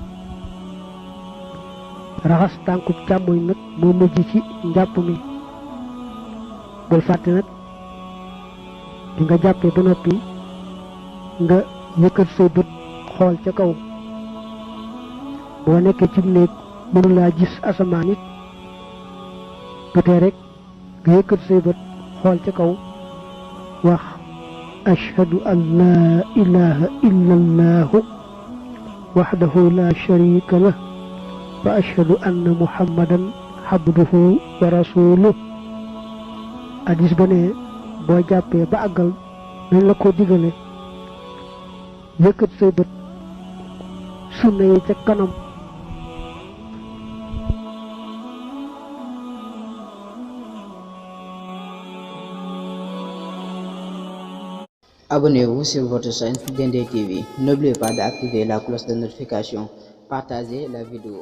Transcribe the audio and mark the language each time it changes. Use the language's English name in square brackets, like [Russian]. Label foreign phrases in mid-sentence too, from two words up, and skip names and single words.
[Wolof] raxas tànkub càmmoñ nag moo mujj ci njàpp mi bul fàtte nag bi nga jàppee ba noppi nga yëkkat say bët xool ca kaw boo nekkee ci néeg mënulaa gis asamaan it bu tee rek nga yëkkat say bët xool ca kaw wax [Arabic] أشهد أن لا إله إلا الله وحده لا شريك له وأشهد أن محمدا عبده ورسوله. [Wolof] hadis ba ne boo jàppee ba àggal nañ la ko digale yëkkat say bët sunna yi ca kanam. [French] Abonnez-vous sur votre chaîne DND TV. N'oubliez pas d'activer la cloche de notification. Partagez la vidéo.